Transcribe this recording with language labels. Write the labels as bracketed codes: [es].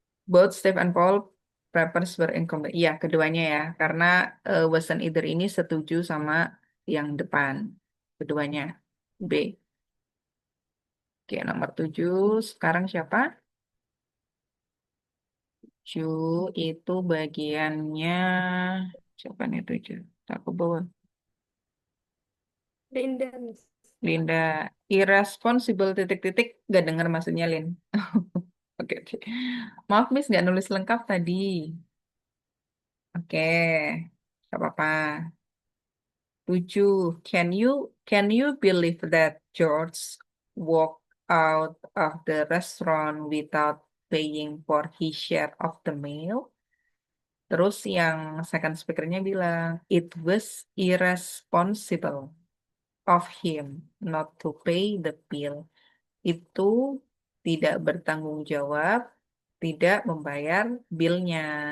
[en] Both Steve and Paul papers were incomplete. [id] Iya, keduanya ya. Karena [en] wasn't either [id] ini setuju sama yang depan. Keduanya. B. Oke, nomor 7. Sekarang siapa? 7 itu bagiannya. Siapa nih 7? Aku bawa. Linda, Miss. Linda. Irresponsible titik-titik. Gak dengar maksudnya, Lin. Oke, oke. Maaf, Miss, nggak nulis lengkap tadi. Oke, gak apa-apa. 7. [en] Can you believe that George walked out of the restaurant without paying for his share of the meal? [id] Terus yang second speakernya bilang, [en] it was irresponsible of him not to pay the bill. [id] Itu tidak bertanggung jawab, tidak membayar bilnya.